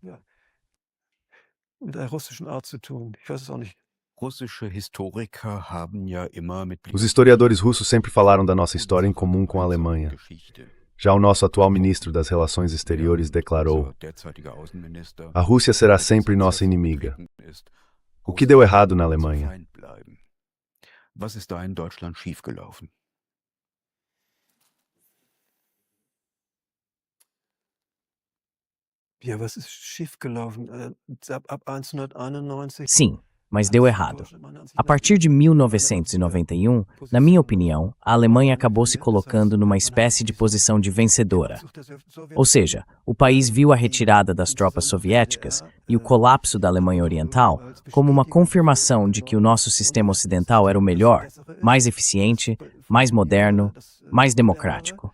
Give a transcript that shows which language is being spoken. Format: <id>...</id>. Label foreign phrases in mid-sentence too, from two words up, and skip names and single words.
<pt>Os historiadores russos sempre falaram da nossa história em comum com a Alemanha. Já o nosso atual ministro das Relações Exteriores declarou: a Rússia será sempre nossa inimiga. O que deu errado na Alemanha?</pt> <de>Was ist da in Deutschland schiefgelaufen? Ja, was ist schiefgelaufen? Ab 1991.</de> <pt>Sim, mas deu errado. A partir de 1991, na minha opinião, a Alemanha acabou se colocando numa espécie de posição de vencedora. Ou seja, o país viu a retirada das tropas soviéticas e o colapso da Alemanha Oriental como uma confirmação de que o nosso sistema ocidental era o melhor, mais eficiente, mais moderno, mais democrático.</pt>